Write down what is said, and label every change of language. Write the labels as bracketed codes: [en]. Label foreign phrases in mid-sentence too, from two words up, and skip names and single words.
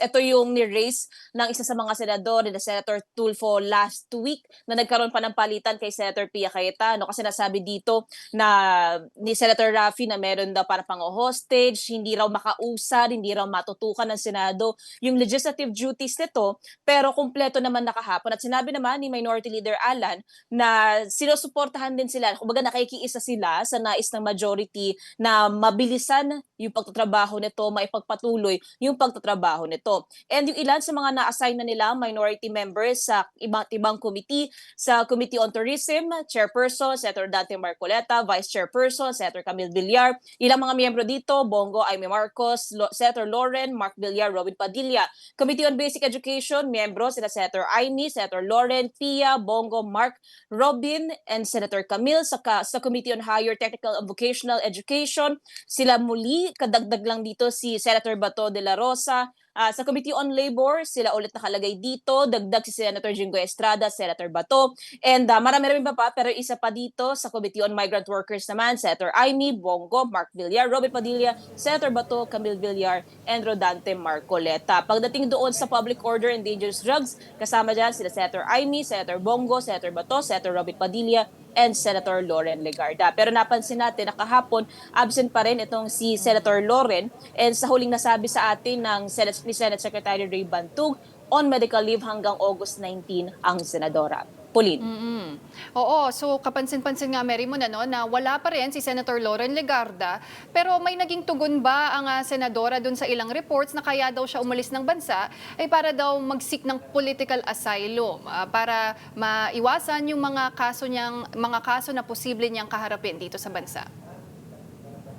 [tl] Ito yung ni-raise ng isa sa mga senador na Senator Tulfo [en] last week [tl] na nagkaroon pa ng palitan kay Senator Pia Cayetano kasi nasabi dito na ni Senator Raffy na meron daw para pang-hostage, hindi raw makausad, hindi raw matutukan ng Senado yung [en] legislative duties [tl] nito, pero kumpleto naman nakahapon. At sinabi naman ni Minority Leader Alan na sinusuportahan din sila, kumbaga nakikiisa sila sa nais ng majority na mabilisan yung pagtatrabaho nito, maipagpatuloy yung pagtatrabaho nito. And yung ilan sa mga na-assign na nila [en] minority members [tl] sa ibang committee, sa Committee on Tourism, Chairperson Senator Dante Marcoleta, Vice Chairperson Senator Camille Villar, ilang mga miyembro dito, Bongo Aimee Marcos, Senator Loren, Mark Villar, Robin Padilla. Committee on Basic Education, miyembro sila Senator Aimee, Senator Loren, Pia, Bongo, Mark, Robin, and Senator Camille. Sa Committee on Higher Technical and Vocational Education, sila muli, kadagdag lang dito si Senator Bato de la Rosa. Sa Committee on Labor, sila ulit nakalagay dito. Dagdag si Senator Jingoy Estrada, Senator Bato. And marami pa, pero isa pa dito sa Committee on Migrant Workers naman, Senator Aimee, Bongo, Mark Villar, Robin Padilla, Senator Bato, Camille Villar, and Rodante Marcoleta. Pagdating doon sa Public Order and Dangerous Drugs, kasama dyan sila Senator Aimee, Senator Bongo, Senator Bato, Senator Robin Padilla, and Senator Loren Legarda. Pero napansin natin na kahapon, absent pa rin itong si Senator Loren, and sa huling nasabi sa atin ng Senate Secretary Ray Bantug, [en] on medical leave [tl] hanggang August 19 ang senadora. Pauline. Oo, so kapansin-pansin nga Merimon na wala pa rin si Senator Loren Legarda, pero may naging tugon ba ang senadora dun sa ilang reports na kaya daw siya umalis ng bansa ay para daw mag-seek ng [en] political asylum [tl] para maiwasan yung mga kaso na posible niyang kaharapin dito sa bansa?